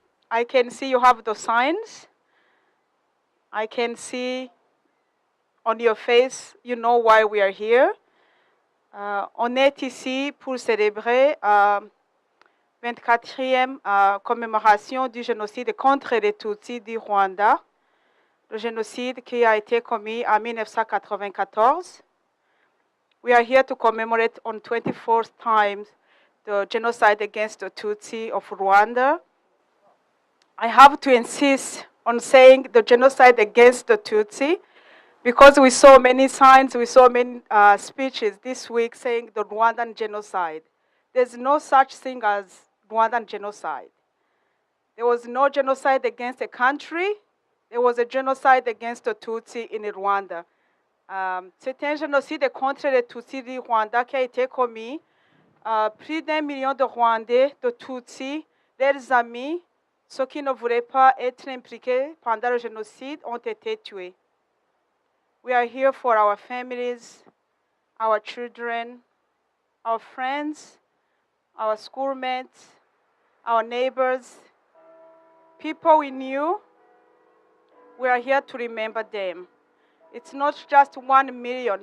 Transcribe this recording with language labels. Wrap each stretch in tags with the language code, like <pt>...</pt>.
<en>I can see you have the signs. I can see on your face, you know why we are here.</en> <fr>On est ici pour célébrer la 24e commémoration du génocide contre les Tutsis du Rwanda, le génocide qui a été commis en 1994.</fr> <en>We are here to commemorate on 24th times the genocide against the Tutsi of Rwanda. I have to insist on saying the genocide against the Tutsi because we saw many signs, we saw many speeches this week saying the Rwandan genocide. There's no such thing as Rwandan genocide. There was no genocide against a country. There was a genocide against the Tutsi in Rwanda.</en> <fr>C'est un génocide contre les Tutsis du Rwanda qui a été commis. Plus d'1 million de Rwandais, de Tutsis, leurs amis, ceux qui ne voulaient pas être impliqués pendant le génocide ont été tués.</fr> <en>We are here for our families, our children, our friends, our schoolmates, our neighbors, people we knew. We are here to remember them. It's not just 1 million.</en>